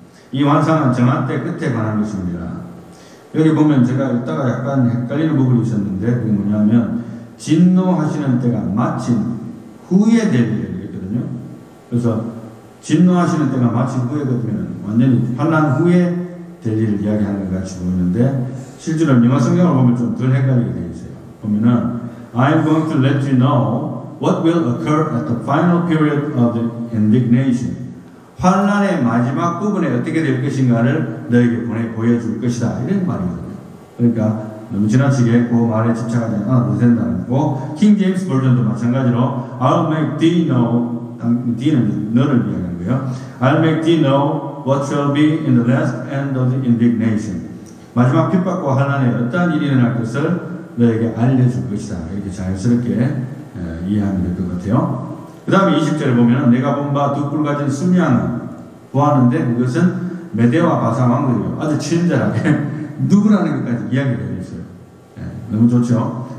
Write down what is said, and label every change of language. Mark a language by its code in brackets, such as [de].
[ko] 이 환상은 정한 때 끝에 관한 것입니다. 여기 보면 제가 읽다가 약간 헷갈리는 부분이 있었는데 그게 뭐냐면 진노하시는 때가 마친 후에 될 일을 얘기했거든요. 그래서 진노하시는 때가 마친 후에거든요. 완전히 환난 후에 될 일을 이야기하는 것 같이 보이는데 실제로 영어 성경을 보면 좀 덜 헷갈리게 되어 있어요. [en] 보면은 I'm going to let you know what will occur at the final period of the indignation. [ko] 환난의 마지막 부분에 어떻게 될 것인가를 너에게 보여줄 것이다. 이런 말이거든요. 그러니까 너무 지나치게 그 말에 집착하지 않아도 된다는 거고, 킹 제임스 버전도 마찬가지로 [en] I'll make thee know, [ko] thee는 너를 이야기하는 거예요. [en] I'll make thee know what shall be in the last end of the indignation. [ko] 마지막 핍박과 환난에 어떠한 일이 일어날 것을 너에게 알려줄 것이다. 이렇게 자연스럽게 이해하면 될 것 같아요. 그 다음에 20절에 보면 내가 본 바 두 뿔 가진 순양을 보았는데 그것은 메대와 바사 왕들이요. 아주 친절하게 누구라는 것까지 이야기를 해줬어요. 너무 좋죠.